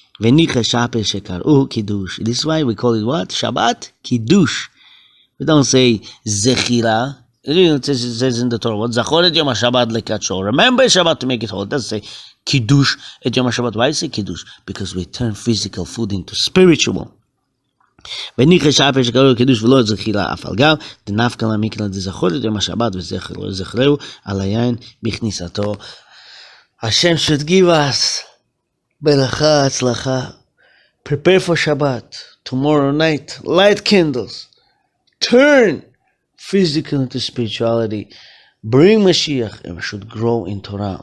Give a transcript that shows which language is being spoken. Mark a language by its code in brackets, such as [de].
[en] This is why we call it what? Shabbat Kiddush. We don't say Zechira. It says in the Torah, what? [he] Zachor et Yom HaShabbat lekadsho. [en] Remember Shabbat to make it holy. It doesn't say Kiddush et Yom HaShabbat. Why is it Kiddush? Because we turn physical food into spiritual. [he] וניחא שאף שקראו לקידוש ולא זכירה אף על גב, דנפקא לה מקרא דזכור את יום השבת וזכרהו על היין בכניסתו. [en] Hashem should give us ברכה, הצלחה. Prepare for Shabbat. Tomorrow night, light candles. Turn physical into spirituality. Bring Mashiach, and we should grow in Torah.